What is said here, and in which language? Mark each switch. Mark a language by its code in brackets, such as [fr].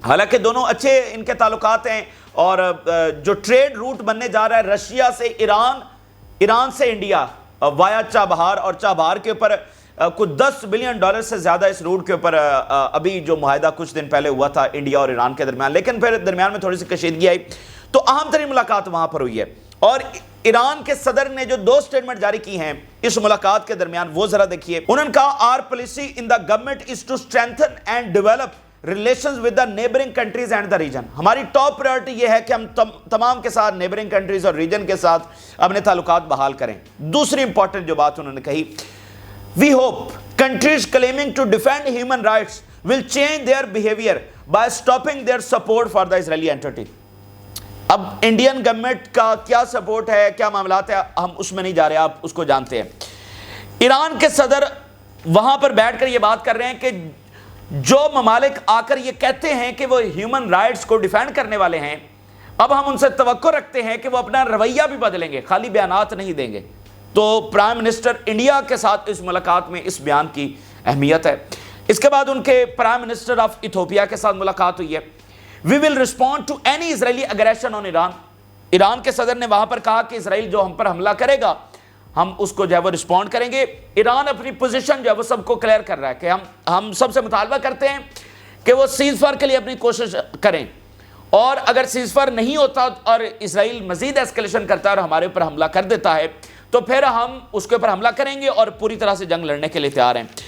[ur] حالانکہ دونوں اچھے ان کے تعلقات ہیں, اور جو ٹریڈ روٹ بننے جا رہا ہے رشیا سے ایران, ایران سے انڈیا وایا چابہار, اور چابہار کے اوپر کچھ $10 بلین سے زیادہ اس روٹ کے اوپر ابھی جو معاہدہ کچھ دن پہلے ہوا تھا انڈیا اور ایران کے درمیان, لیکن پھر درمیان میں تھوڑی سی کشیدگی آئی. تو اہم ترین ملاقات وہاں پر ہوئی ہے, اور ایران کے صدر نے جو 2 سٹیٹمنٹ جاری کی ہیں اس ملاقات کے درمیان وہ ذرا دیکھیے. انہوں نے کہا, [en] Our policy in the government is to strengthen and develop relations with the neighbouring countries and the region. [ur] ہماری ٹاپ پرائورٹی یہ ہے کہ ہم تمام کے ساتھ نیبرنگ کنٹریز اور ریجن کے ساتھ اپنے تعلقات بحال کریں. دوسری امپورٹنٹ جو بات انہوں نے کہی, [en] We hope countries claiming to defend human rights will change their behaviour by stopping their support for the Israeli entity. [ur] اب انڈین گورنمنٹ کا کیا سپورٹ ہے, کیا معاملات ہیں, ہم اس میں نہیں جا رہے, آپ اس کو جانتے ہیں. ایران کے صدر وہاں پر بیٹھ کر یہ بات کر رہے ہیں کہ جو ممالک آ کر یہ کہتے ہیں کہ وہ ہیومن رائٹس کو ڈیفینڈ کرنے والے ہیں, اب ہم ان سے توقع رکھتے ہیں کہ وہ اپنا رویہ بھی بدلیں گے, خالی بیانات نہیں دیں گے. تو پرائم منسٹر انڈیا کے ساتھ اس ملاقات میں اس بیان کی اہمیت ہے. اس کے بعد ان کے پرائم منسٹر آف ایتھوپیا کے ساتھ ملاقات ہوئی ہے. [en] We will respond to any Israeli aggression on Iran. [ur] Iran کے صدر نے وہاں پر کہا کہ اسرائیل جو ہم پر حملہ کرے گا ہم اس کو جو ہے وہ رسپونڈ کریں گے. ایران اپنی پوزیشن جو ہے وہ سب کو کلیئر کر رہا ہے کہ ہم سب سے مطالبہ کرتے ہیں کہ وہ سیز فائر کے لیے اپنی کوشش کریں, اور اگر سیز فائر نہیں ہوتا اور اسرائیل مزید ایسکیلیشن کرتا ہے اور ہمارے اوپر حملہ کر دیتا ہے تو پھر ہم اس کے اوپر حملہ کریں گے اور پوری طرح سے جنگ لڑنے کے لیے تیار ہیں.